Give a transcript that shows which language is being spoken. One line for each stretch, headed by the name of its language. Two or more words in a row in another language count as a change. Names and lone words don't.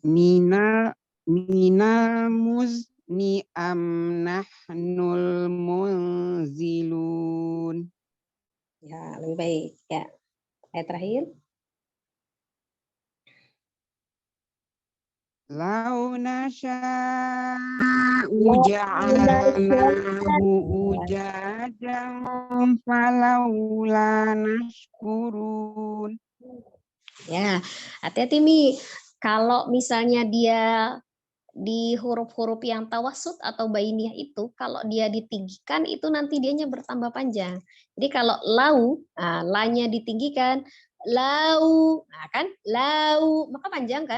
Arabic: مِنَ الْمُزْنِ أَمْ نَحْنُ الْمُنْزِلُونَ.
Indonesian: Ya, lebih baik ya. Ayat terakhir.
Arabic: لَوْ نَشَاءُ جَعَلْنَاهُ أُجَاجًا فَلَوْلَا تَشْكُرُونَ.
Indonesian: Ya, hati-hati Mi. Kalau misalnya dia di huruf-huruf yang tawassut atau bainiyah itu, kalau dia ditinggikan itu nanti dianya bertambah panjang. Jadi kalau lau, nah, lanya ditinggikan, lau, nah kan, lau, maka panjang kan?